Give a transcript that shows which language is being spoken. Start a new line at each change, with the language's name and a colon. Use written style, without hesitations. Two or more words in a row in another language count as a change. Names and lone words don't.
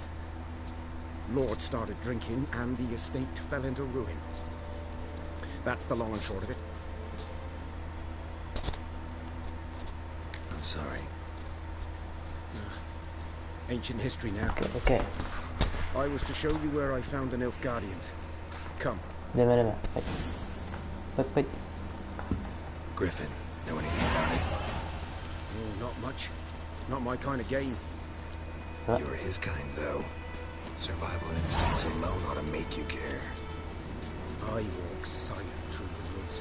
English: Lord started drinking, and the estate fell into ruin. That's the long and short of it. I'm sorry. Ancient history now. OK. I was to show you where I found the Nilfgaardians. Come.
Czech: Jdeme, jdeme. Pojď. Pojď, pojď.
English: Griffin, know anything about it? Oh, not much. Not my kind of game. What? You're his kind, though. Survival instincts alone ought to make you care. I walk silent through the woods.